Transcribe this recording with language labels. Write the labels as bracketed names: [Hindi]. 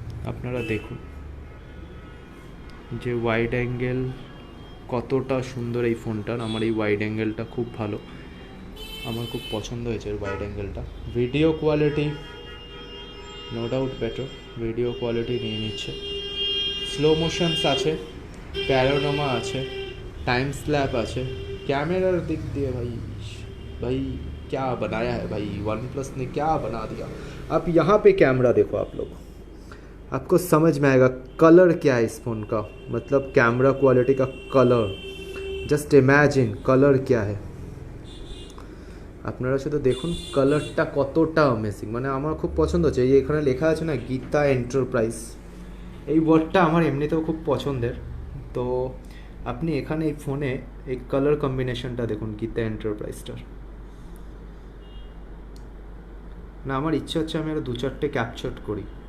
[Bangla] আপনারা দেখুন যে ওয়াইড অ্যাঙ্গেল কতটা সুন্দর এই ফোনটার। আমার এই ওয়াইড অ্যাঙ্গেলটা খুব ভালো, আমার খুব পছন্দ হয়েছে এর wide অ্যাঙ্গেলটা। Video quality no doubt better, video quality নিয়ে নিচ্ছে। স্লো মোশনস আছে, প্যানোরামা আছে, टाइम स्लैप আছে। [Hindi] कैमरा दिख दिए भाई, भाई क्या बनाया है भाई, OnePlus ने क्या बना दिया। अब यहाँ पे कैमरा देखो आप लोग, आपको समझ में आएगा कलर क्या है इस फ़ोन का, मतलब कैमरा क्वालिटी का कलर, जस्ट इमेजिन कलर क्या है। [Bangla] আপনারা শুধু দেখুন কালারটা কতটা অ্যামেজিং, মানে আমার খুব পছন্দ হচ্ছে। এই এখানে লেখা আছে না গীতা এন্টারপ্রাইজ, এই ওয়ার্ডটা আমার এমনিতেও খুব পছন্দের। তো আপনি এখানে এই ফোনে এই কালার কম্বিনেশনটা দেখুন গীতা এন্টারপ্রাইজটার, না আমার ইচ্ছা হচ্ছে আমি আরও 2-4টে ক্যাপচার করি।